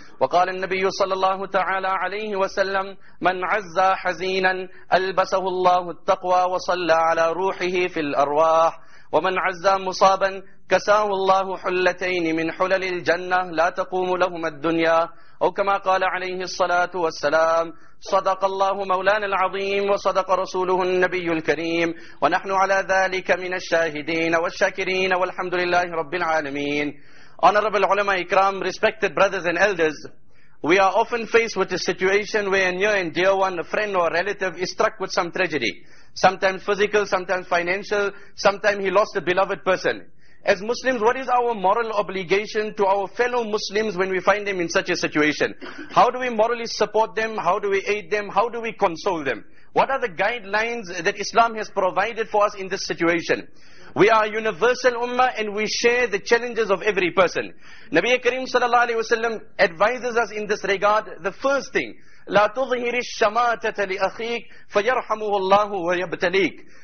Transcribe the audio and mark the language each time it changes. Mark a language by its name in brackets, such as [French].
[Arabic] وقال النبي صلى الله تعالى عليه وسلم من عزى حزينا ألبسه الله التقوى وصلى على روحه في الأرواح ومن عزى مصابا كساه الله حلتين من حلل الجنة لا تقوم لهما الدنيا أو كما قال عليه الصلاة والسلام. صدق الله مولانا العظيم وصدق رسوله النبي الكريم ونحن على ذلك من الشاهدين والشاكرين والحمد لله رب العالمين. [English] Honorable ulama ikram, respected brothers and elders, we are often faced with a situation where a near and dear one, a friend or a relative is struck with some tragedy. Sometimes physical, sometimes financial, sometimes he lost a beloved person. As Muslims, what is our moral obligation to our fellow Muslims when we find them in such a situation? How do we morally support them? How do we aid them? How do we console them? What are the guidelines that Islam has provided for us in this situation? We are a universal ummah and we share the challenges of every person. Nabi Kareem sallallahu alayhi wa sallam advises us in this regard. The first thing, [Arabic] لا تظهر الشماتة لأخيك فيرحمه الله ويبتليك.